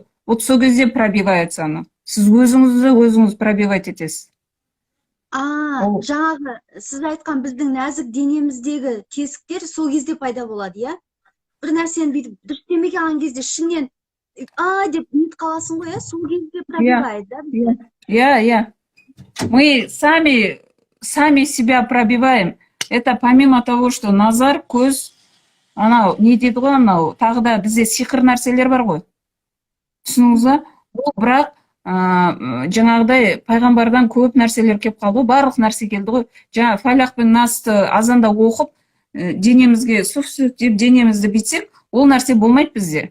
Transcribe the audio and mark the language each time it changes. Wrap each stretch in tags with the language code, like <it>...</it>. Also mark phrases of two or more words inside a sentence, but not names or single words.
<kk>Вот сол кезде пробивается аны. Сіз өзіңіз пробивать етесіз. Жаңағы сіз айтқан біздің нәзік денеміздегі тесіктер сол кезде пайда болады, иә? Бір нәрсені бүйтіп дұрыс демеген алған кезде ішінен деп нетіп қаласың ғой, сол кезде пробивает, да?</kk> <ru>Я. Мы сами себя пробиваем. Это помимо того, что</ru> <kk>назар, көз, анау не дейді ғой, анау тағы да бізде сиқыр нәрселер бар ғой. Түсініңіз ба? Ол бірақ жаңағыдай пайғамбардан көп нәрселер келіп қалды ғой, барлық нәрсе келді ғой. Жаңа фалақ пен насты азанда оқып, денемізге суф деп денемізді бүйтсек, ол нәрсе болмайды бізде.</kk>